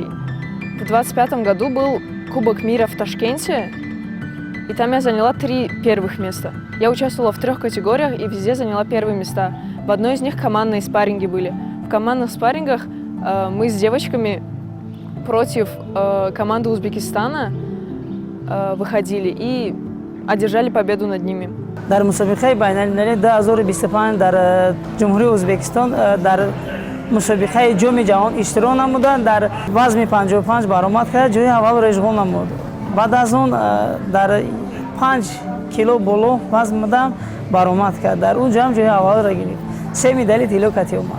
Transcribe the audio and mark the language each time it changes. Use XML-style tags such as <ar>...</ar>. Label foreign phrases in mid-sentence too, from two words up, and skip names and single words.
<ru>В 2025 году был Кубок мира в Ташкенте, и там я заняла 3 первых места. Я участвовала в 3 категориях и везде заняла 1 места. В одной из них командные спарринги были. В командных спаррингах мы с девочками против команды Узбекистана выходили и одержали победу над ними.</ru> <tg>дар мусобиқаи байналмилалии 2025 дар ҷумҳурии Узбекистон дар мусобиқаи ҷоми ҷаҳон иштирок намуда, дар вазми 55 баромад кард, ҷои аввалро ишғол намуд. Баъд аз он дар 5 кило боло вазн будам, баромад кард. Дар он ҷам ҷои аввалро гирифт. 3 медали тилло кати омад.</tg>